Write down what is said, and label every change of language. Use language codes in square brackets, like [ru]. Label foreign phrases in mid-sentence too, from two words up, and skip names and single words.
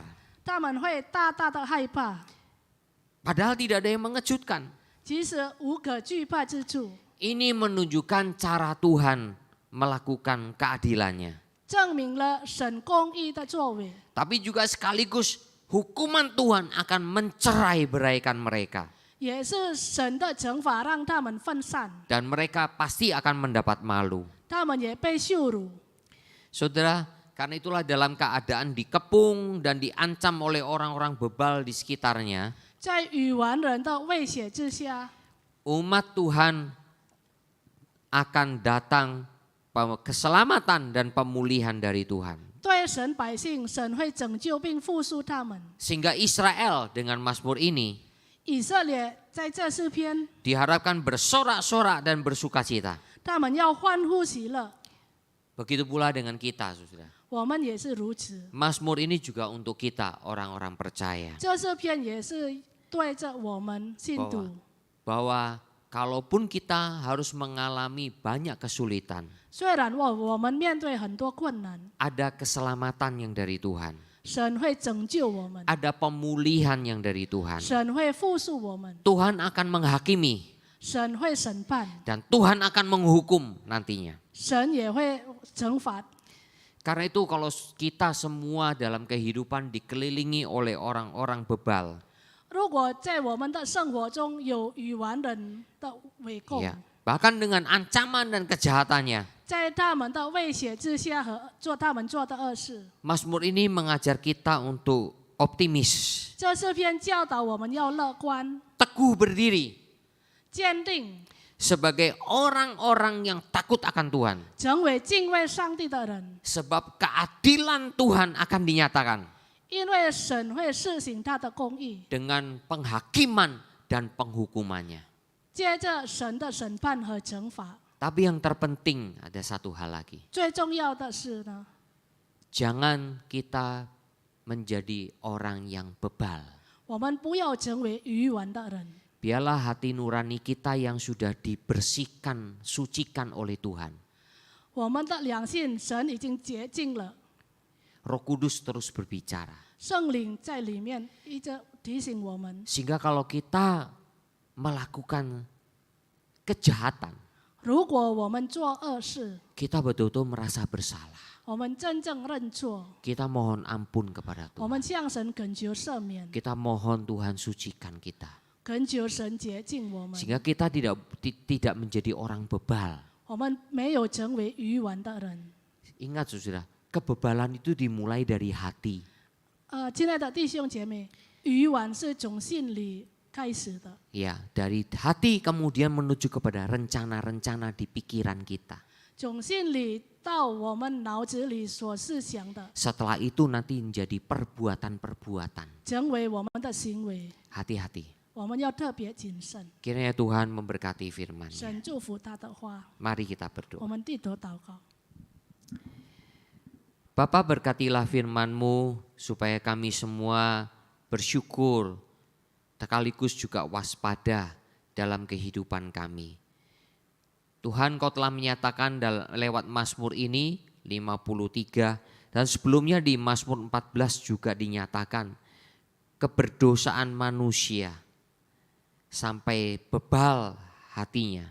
[zh] 他们会大大的害怕， [id] Padahal tidak ada yang mengejutkan. [zh] 其实无可惧怕之处， [id] Ini menunjukkan cara Tuhan melakukan keadilannya. [zh] 证明了神公义的作为， [id] Tapi juga sekaligus hukuman Tuhan akan mencerai-beraikan mereka. [zh] 也是神的惩罚让他们分散， [id] Dan mereka pasti akan mendapat malu. [zh] 他们也被羞辱。 [id] Saudara, karena itulah dalam keadaan dikepung dan diancam oleh orang-orang bebal di sekitarnya, [zh] 在愚顽人的威胁之下， [id] umat Tuhan akan datang keselamatan dan pemulihan dari Tuhan. [zh] 对神百姓，神会拯救并复苏他们。 [id] Sehingga Israel dengan Mazmur ini [zh] 以色列在这诗篇， [id] diharapkan bersorak-sorak dan bersukacita. [zh] 他们要欢呼喜乐， [id] Begitu pula dengan kita, saudara. [zh] 我们也是如此。 [id] Mazmur ini juga untuk kita, orang-orang percaya. [zh] 这诗篇也是对着我们信徒， [id] Bahwa kalaupun kita harus mengalami banyak kesulitan, [zh] 虽然我们面对很多困难， [id] ada keselamatan yang dari Tuhan. [zh] 神会拯救我们， [id] Ada pemulihan yang dari Tuhan. [zh] 神会复苏我们， [id] Tuhan akan menghakimi [zh] 神会审判， [id] dan Tuhan akan menghukum nantinya. [zh] 神也会惩罚。 [id] Karena itu kalau kita semua dalam kehidupan dikelilingi oleh orang-orang bebal, [zh] 如果在我们的生活中有愚顽人的围攻， [id] ya, bahkan dengan ancaman dan kejahatannya, [zh] 在他们的威胁之下和他们做的恶事， [id] Mazmur ini mengajar kita untuk optimis, [zh] 这诗篇教导我们要乐观、 [id] teguh berdiri [zh] 坚定， [id] sebagai orang-orang yang takut akan Tuhan. [zh] 成为敬畏上帝的人， [id] Sebab keadilan Tuhan akan dinyatakan [zh] 因为神会施行他的公义， [id] dengan penghakiman dan penghukumannya. [zh] 接着神的审判和惩罚。 [id] Tapi yang terpenting ada satu hal lagi. [zh] 最重要的是呢， [id] Jangan kita menjadi orang yang bebal. [zh] 我们不要成为愚顽的人。 [id] Biarlah hati nurani kita yang sudah dibersihkan, sucikan oleh Tuhan. [zh] 我们的良心，神已经洁净了， [id] Roh Kudus terus berbicara. [zh] 圣灵在里面一直提醒我们， [id] Sehingga kalau kita melakukan kejahatan, [zh] 如果我们做恶事， [id] kita betul-betul merasa bersalah. [zh] 我们真正认错， [id] Kita mohon ampun kepada [zh] 我 [id] Tuhan. [zh] 们向神恳求赦免， [id] Kita mohon Tuhan sucikan kita. [zh] 恳求神洁净我们， [id] Sehingga kita tidak menjadi orang bebal. [zh] 我们没有成为愚顽的人。 [id] Ingat saudara, kebebalan itu dimulai dari hati. [zh] 亲爱的弟兄姐妹，愚顽是从心里开始的， [id] Ya, dari hati kemudian menuju kepada rencana-rencana di pikiran kita. [zh] 从心里到我们脑子里所思想的， [id] Setelah itu nanti menjadi perbuatan-perbuatan. [zh] 成为我们的行为， [id] Hati-hati. [zh] 我们要特别谨慎。 [id] Kiranya Tuhan memberkati firman-Nya. [zh] 神祝福他的话， [id] Mari kita [zh] 我 [id] berdoa. [zh] 们低头祷告。 [id] Bapa, berkatilah firman-Mu supaya kami semua bersyukur, sekaligus juga waspada dalam kehidupan kami. Tuhan, Kau telah menyatakan lewat Mazmur ini 53 dan sebelumnya di Mazmur 14 juga dinyatakan keberdosaan manusia sampai bebal hatinya.